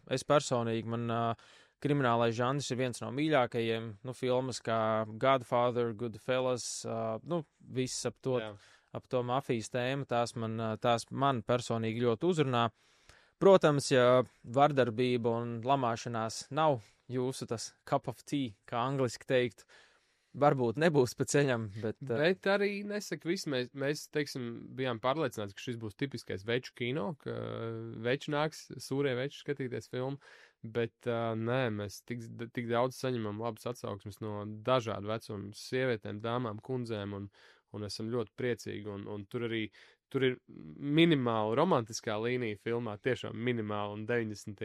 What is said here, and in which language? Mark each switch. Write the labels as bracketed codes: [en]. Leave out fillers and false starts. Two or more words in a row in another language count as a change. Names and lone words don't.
[lv] Es personīgi, man kriminālais žanrs ir viens no mīļākajiem, filmas kā Godfather, Goodfellas, viss ap to mafijas tēmu, tās man personīgi ļoti uzrunā. Protams, ja vardarbība un lamāšanās nav jūsu tas [en] cup of tea, [lv] kā angliski teikt, varbūt nebūs pa ceļam, bet arī nesaka visu. Mēs, teiksim, bijām pārliecināti, ka šis būs tipiskais veču kino, ka veči nāks, sūrie veči skatīties filmu, bet nē, mēs tik daudz saņemam labas atsauksmes no dažādu vecumu sievietēm, dāmām, kundzēm, un esam ļoti priecīgi, un tur ir minimāla romantiskā līnija filmā, tiešām minimāla, un 90.